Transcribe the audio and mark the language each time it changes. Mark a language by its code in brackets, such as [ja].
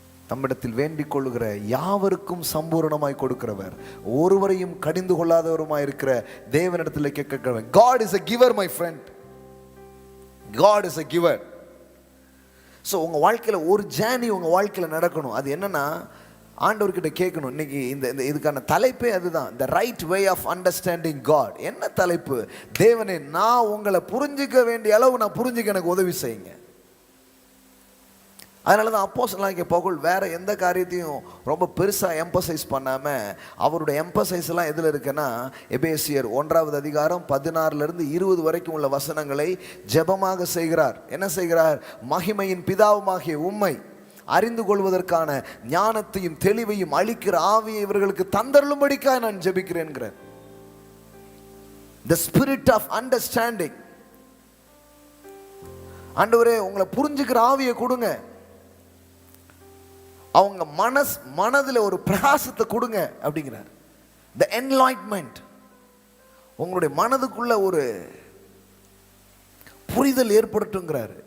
[ta] நம்மிடத்தில் வேண்டிக் கொள்ளுகிற யாவருக்கும் சம்பூர்ணமாய் கொடுக்கிறவர், ஒருவரையும் கடிந்து கொள்ளாதவருமாய் இருக்கிற தேவனிடத்தில் கேட்கிறவர். [en] God is a giver my friend. God is a giver. [ta] So உங்கள் வாழ்க்கையில் ஒரு ஜேர்னி உங்கள் வாழ்க்கையில் நடக்கணும். அது என்னன்னா, ஆண்டவர்கிட்ட கேட்கணும். இன்னைக்கு இந்த இதுக்கான தலைப்பே அதுதான், [en] the right way of understanding God. [ta] என்ன தலைப்பு? தேவனே, நான் உங்களை புரிஞ்சிக்க வேண்டிய அளவு நான் புரிஞ்சுக்க எனக்கு உதவி செய்யுங்க. அதனால தான் அப்போஸ்தலனாகிய பவுல் வேற எந்த காரியத்தையும் ரொம்ப பெருசாக எம்பசைஸ் பண்ணாமல் அவருடைய எம்பசைஸ் எல்லாம் எதில் இருக்குன்னா, எபேசியர் 1வது அதிகாரம் 16லிருந்து 20 வரைக்கும் உள்ள வசனங்களை ஜெபமாக செய்கிறார். என்ன செய்கிறார்? மகிமையின் பிதாவுமாகிய உம்மை அறிந்து கொள்வதற்கான ஞானத்தையும் தெளிவையும் அளிக்கிற ஆவியை இவர்களுக்கு தந்தருளும்படிக்காக நான் ஜெபிக்கிறேன்கிறார். [en] The spirit of understanding. [ta] ஆண்டவரே, உங்களை புரிஞ்சுக்கிற ஆவியை கொடுங்க, அவங்க மனதில் ஒரு பிரகாசத்தை கொடுங்க அப்படிங்கிறார். [en] The enlightenment. [ta] உங்களுடைய மனதுக்குள்ள ஒரு புரிதல் ஏற்படுத்துங்கிறாரு.